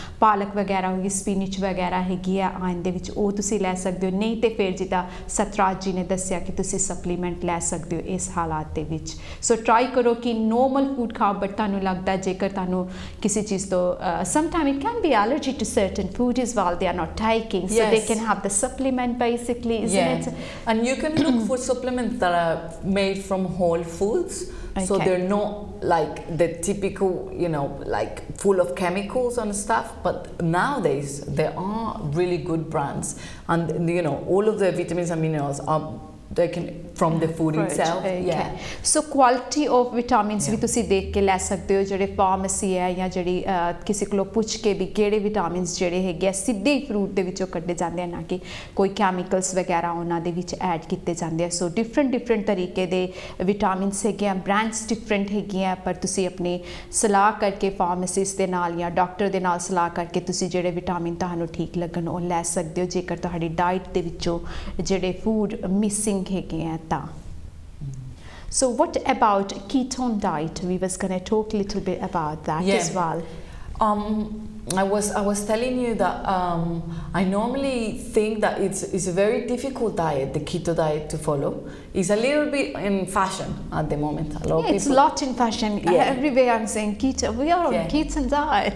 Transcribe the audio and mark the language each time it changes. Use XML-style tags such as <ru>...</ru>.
<pa>ਪਾਲਕ ਵਗੈਰਾ ਹੋ ਗਈ ਸਪਿਨਚ ਵਗੈਰਾ ਹੈਗੀ ਆ ਆਇਰਨ ਦੇ ਵਿੱਚ ਉਹ ਤੁਸੀਂ ਲੈ ਸਕਦੇ ਹੋ ਨਹੀਂ ਤੇ ਫਿਰ ਜਿੱਦਾਂ ਸਤਰਾਜ ਜੀ ਨੇ ਦੱਸਿਆ ਕਿ ਤੁਸੀਂ ਸਪਲੀਮੈਂਟ ਲੈ ਸਕਦੇ ਹੋ ਇਸ ਹਾਲਾਤ ਦੇ ਵਿੱਚ ਸੋ ਟਰਾਈ ਕਰੋ ਕਿ ਨੋਰਮਲ ਫੂਡ ਖਾਓ ਬਟ ਤੁਹਾਨੂੰ ਲੱਗਦਾ ਜੇਕਰ ਤੁਹਾਨੂੰ ਕਿਸੇ ਚੀਜ਼ ਤੋਂ</pa> <en>Sometime it can be allergy to certain food is well they are not taking so they can have the supplement basically isn't it and you can look for supplements that are made from whole foods so they're not like the typical like full of chemicals and stuff but nowadays there are really good brands and all of the vitamins and minerals are they can from the food itself. Okay. Yeah. So quality of vitamins Yeah.</en> <pa>भी तुसी देख के ले सकते हो ਜਿਹੜੇ pharmacy ਹੈ ਜਾਂ ਜਿਹੜੀ ਕਿਸੇ ਕੋਲੋਂ ਪੁੱਛ ਕੇ ਵੀ ਕਿਹੜੇ ਵਿਟਾਮਿਨਸ ਜਿਹੜੇ ਹੈਗੇ ਆ ਸਿੱਧੇ ਫਰੂਟ ਦੇ ਵਿੱਚੋਂ ਕੱਢੇ ਜਾਂਦੇ ਆ ਨਾ ਕਿ ਕੋਈ ਕੈਮੀਕਲਸ ਵਗੈਰਾ ਉਹਨਾਂ ਦੇ ਵਿੱਚ ਐਡ ਕੀਤੇ ਜਾਂਦੇ ਆ ਸੋ ਡਿਫਰੈਂਟ ਤਰੀਕੇ ਦੇ ਵਿਟਾਮਿਨਸ ਹੈਗੇ ਆ ਬ੍ਰਾਂਡਸ ਡਿਫਰੈਂਟ ਹੈਗੇ ਆ ਪਰ ਤੁਸੀਂ ਆਪਣੀ ਸਲਾਹ ਕਰਕੇ ਫਾਰਮੇਸਿਸਟ ਦੇ ਨਾਲ ਜਾਂ ਡਾਕਟਰ ਦੇ ਨਾਲ ਸਲਾਹ ਕਰਕੇ ਤੁਸੀਂ ਜਿਹੜੇ ਵਿਟਾਮਿਨ ਤੁਹਾਨੂੰ ਠੀਕ ਲੱਗਣ ਉਹ ਲੈ ਸਕਦੇ ਹੋ ਜੇਕਰ ਤੁਹਾਡੀ ਡਾਈਟ ਦੇ ਵਿੱਚੋਂ ਜਿਹੜੇ ਫੂਡ ਮਿਸਿੰਗ ਹੈਗੇ ਆ ਤਾਂ</pa> <en>So what about ketone diet? We was going to talk a little bit about that as well. I was telling you that I normally think that it's a very difficult diet, the keto diet, to follow. It's a little bit in fashion at the moment. A lot of It's a people. lot in fashion. Everywhere I'm saying keto. We are on keto diet.</en>